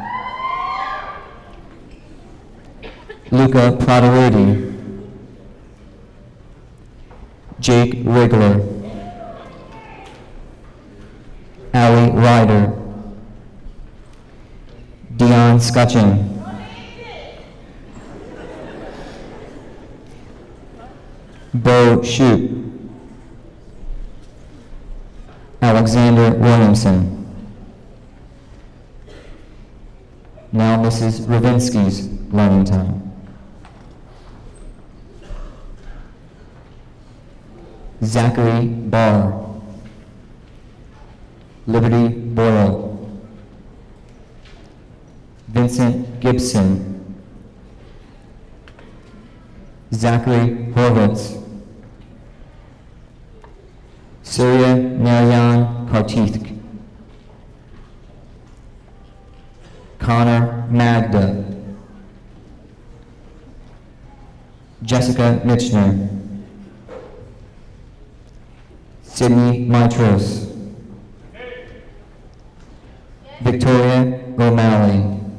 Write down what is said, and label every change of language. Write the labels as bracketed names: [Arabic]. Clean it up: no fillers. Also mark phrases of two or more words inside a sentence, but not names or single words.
[English] Luca Pradarudi, Jake Wigler, Allie Ryder, Dion Scutchin, Bo Shute, Alexander Williamson. Now Mrs. Ravinsky's learning time. Zachary Barr, Liberty Boyle, Vincent Gibson, Zachary Horvitz, Surya Narayan Kartith, Connor Magda, Jessica Mitchner, Sydney Mitros, Victoria O'Malley,